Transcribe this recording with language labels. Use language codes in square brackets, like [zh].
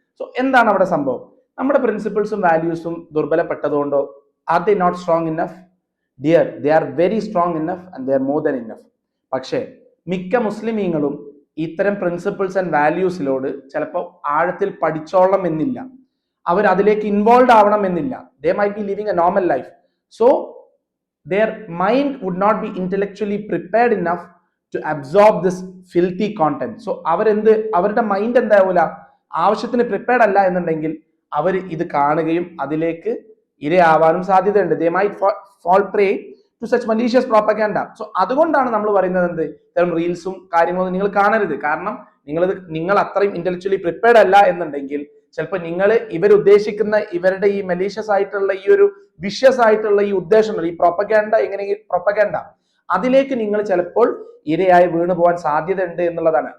[ml] So എന്താണ് അവിടെ സംഭവം? നമ്മുടെ പ്രിൻസിപ്പിൾസും വാല്യൂസും ദുർബലപ്പെട്ടതുകൊണ്ടോ? [en] Are they not strong enough? Dear, they are very strong enough and they are more than enough. [ml] പക്ഷേ മിക്ക മുസ്ലിമീങ്ങളും ഇത്തരം പ്രിൻസിപ്പിൾസ് ആൻഡ് വാല്യൂസിലോട് ചിലപ്പോൾ ആഴത്തിൽ പഠിച്ചോളണം എന്നില്ല, അവർ അതിലേക്ക് ഇൻവോൾവ് ആവണം എന്നില്ല. [en] They might be living a normal life. So their mind would not be intellectually prepared enough to absorb this filthy content. [ml] So അവരുടെ മൈൻഡ് എന്താവൂല, ആവശ്യത്തിന് പ്രിപ്പയർഡ് അല്ല എന്നുണ്ടെങ്കിൽ അവർ ഇത് കാണുകയും അതിലേക്ക് ഇരയാവാനും സാധ്യതയുണ്ട്. [en] they might fall prey to such malicious propaganda. [ml] So അതുകൊണ്ടാണ് നമ്മൾ പറയുന്നത് എന്ത്, ഇത്തരം റീൽസും കാര്യങ്ങളൊന്നും നിങ്ങൾ കാണരുത്. കാരണം നിങ്ങൾ അത്രയും ഇന്റലക്ച്വലി പ്രിപ്പയർഡ് അല്ല എന്നുണ്ടെങ്കിൽ ചിലപ്പോൾ ഇവരുദ്ദേശിക്കുന്ന ഇവരുടെ ഈ മലീഷ്യസ് ആയിട്ടുള്ള ഈ ഒരു വിഷ്യസ് ആയിട്ടുള്ള ഈ ഉദ്ദേശങ്ങൾ, ഈ പ്രൊപ്പഗാൻഡ അതിലേക്ക് നിങ്ങൾ ചിലപ്പോൾ ഇരയായി വീണു പോകാൻ സാധ്യതയുണ്ട് എന്നുള്ളതാണ്.